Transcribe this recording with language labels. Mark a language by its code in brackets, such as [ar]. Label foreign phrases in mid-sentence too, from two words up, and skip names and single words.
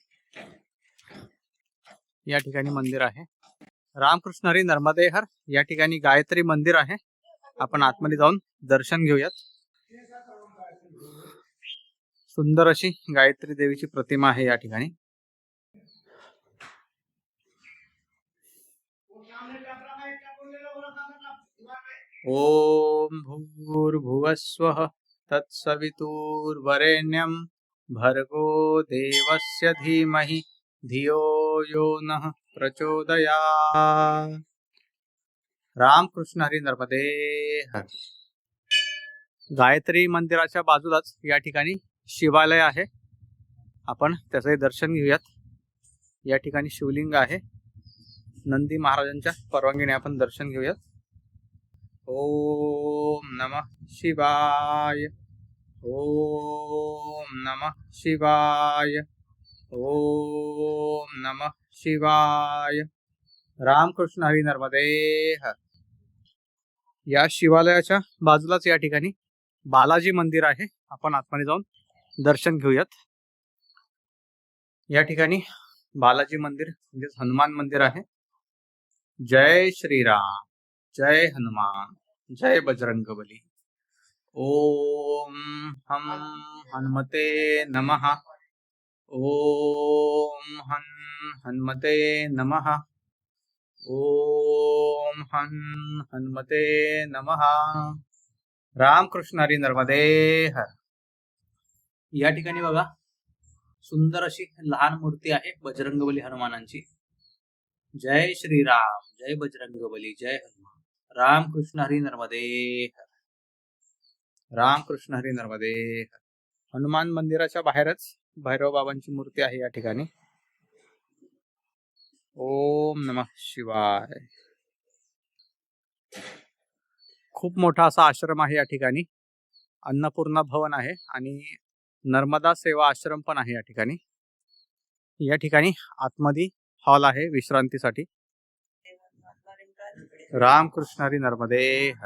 [mr] या ठिकाणी मंदिर आहे रामकृष्ण हरी नर्मदे हर। या ठिकाणी गायत्री मंदिर आहे, आपण आतमध्ये जाऊन दर्शन घेऊयात। सुंदर अशी गायत्री देवीची प्रतिमा आहे या ठिकाणी। [sa] ओम भूर्भुवस्वः तत्सवितुर्वरेण्यं भर्गो देवस्य धीमहि धियो यो नः प्रचोदयात्। [mr] रामकृष्ण हरी नर्मदे हर। गायत्री मंदिराच्या बाजूलाच या ठिकाणी शिवालय आहे, आपण त्याचे दर्शन घेऊयात। या ठिकाणी शिवलिंग आहे, नंदी महाराजांच्या परवानगीने आपण दर्शन घेऊयात। [sa] ओम नमः शिवाय। ओम नमः शिवाय। ओम नमः शिवाय। [mr] रामकृष्ण हरी नर्मदे हर। या शिवालयाच्या बाजूलाच या ठिकाणी बालाजी मंदिर आहे, आपण आतमध्ये जाऊन दर्शन घेऊयात। या ठिकाणी बालाजी मंदिर म्हणजे हनुमान मंदिर आहे। जय श्रीराम, जय हनुमान, जय बजरंगबली। [sa] ओम हम हनुमते नमः। ओम हनुमते नमः। ओम हनुमते नमः। [mr] रामकृष्ण हरी नर्मदे हर। या ठिकाणी बघा सुंदर अशी लहान मूर्ती आहे बजरंगबली हनुमानांची। जय श्रीराम, जय बजरंगबली, जय हनुमान। रामकृष्ण हरी नर्मदे हर। रामकृष्ण हरी नर्मदे हर। हनुमान मंदिराच्या बाहेरच भैरव बाबांची मूर्ती आहे या ठिकाणी। [sa] ओम नमः शिवाय। [mr] खूप मोठा असा आश्रम आहे या ठिकाणी। अन्नपूर्णा भवन आहे आणि नर्मदा सेवा आश्रम पण आहे या ठिकाणी। या ठिकाणी आतमध्ये हॉल आहे विश्रांतीसाठी। रामकृष्ण हरी नर्मदे हर।